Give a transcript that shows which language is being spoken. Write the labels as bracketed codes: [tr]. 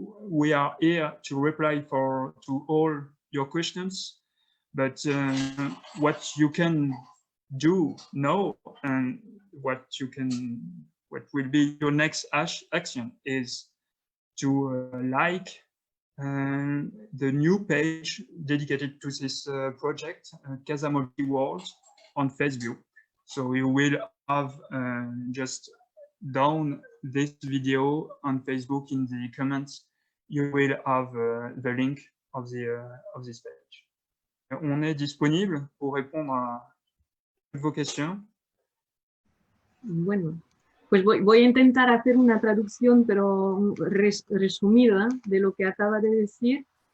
[en] We are here to reply to all your questions, but what you can do now and what will be your next action is to like the new page dedicated to this project, Casamolki World, on Facebook. So you will have just down this video on Facebook in the comments, you will have the link of this page. [fr] on est disponible pour répondre a vos questions. [es] Bueno, pues voy a intentar hacer una traducción, pero resumida de lo que acaba de decir.